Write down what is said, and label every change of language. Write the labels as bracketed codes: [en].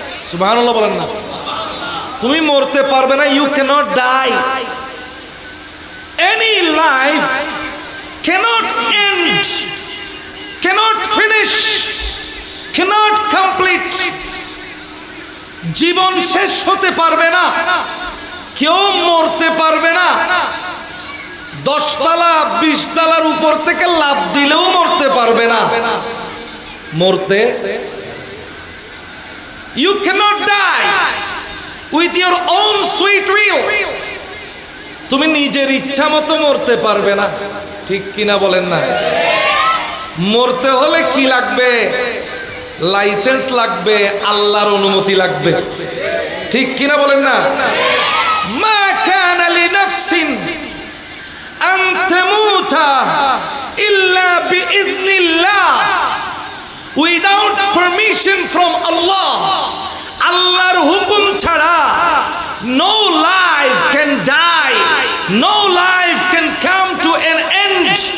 [bn] সুবহানাল্লাহ বলেন না, তুমি মরতে পারবে না। [en] You cannot die, any life cannot end, cannot finish, cannot complete. [bn] জীবন শেষ হতে পারবে না, কেউ মরতে পারবে না। 10 তলা 20 তলার উপর থেকে লাফ দিলেও মরতে পারবে না। [en] মরতে, you cannot die with your own sweet will. [bn] তুমি নিজের ইচ্ছা মতো মরতে পারবে না, ঠিক কিনা বলেন না? মরতে হলে কি লাগবে? লাইসেন্স লাগবে, আল্লাহর অনুমতি লাগবে, ঠিক কিনা বলেন না? [ar] মা কানা লিনাফসিন আন তামুতা ইল্লা বিইজনিল্লাহ, [en] Without permission from Allah. [bn] আল্লাহর হুকুম ছাড়া [en] no life can die, no life can come to an end.